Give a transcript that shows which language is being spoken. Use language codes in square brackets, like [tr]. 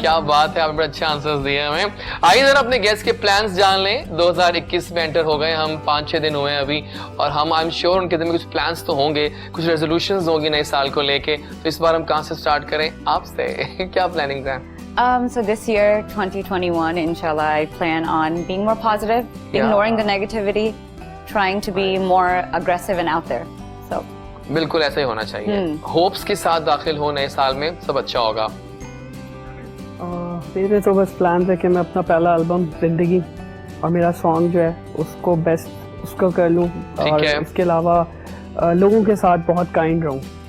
[hi] क्या बात है, आपने बड़े अच्छे आंसर्स दिए हमें. आइए जरा अपने गेस्ट के प्लान्स जान लें. 2021 में एंटर हो गए हम. 5-6 दिन हुए हैं अभी और हम [en] I am sure [hi] उनके दिल में कुछ प्लान्स तो होंगे, कुछ रेजोल्यूशंस होंगी नए साल को लेके. तो इस बार हम कहाँ से स्टार्ट करें आपसे? क्या प्लानिंग्स हैं? [en] So this year, 2021, inshallah, I plan on being more positive, ignoring the negativity, trying to be more aggressive and out there. So. [hi] बिल्कुल ऐसा ही होना चाहिए. होप्स के साथ दाखिल हो नए साल में, सब अच्छा होगा. मेरे तो बस प्लान है कि मैं अपना पहला एल्बम जिंदगी और मेरा सॉन्ग जो है उसको बेस्ट उसको कर लूँ और है. इसके अलावा लोगों के साथ बहुत काइंड रहूँ.